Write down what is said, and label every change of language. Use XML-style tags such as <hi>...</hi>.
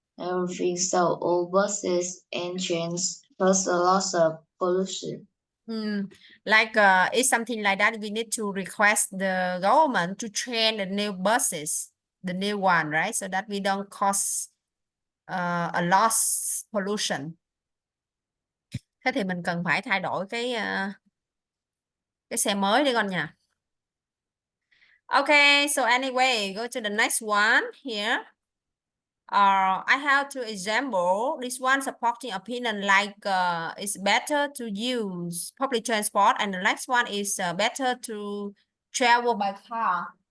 <en>I don't think so. All buses and trains cause a lot of pollution. It's something like that. We need to request the government to train the new buses, the new one, right? So that we don't cause a loss pollution.</en> <vi>Thế thì mình cần phải thay đổi cái xe mới đi con nha.</vi> <en>Okay, so anyway, go to the next one here. I have two example. This one supporting opinion like it's better to use public transport, and the next one is better to travel by car.</en>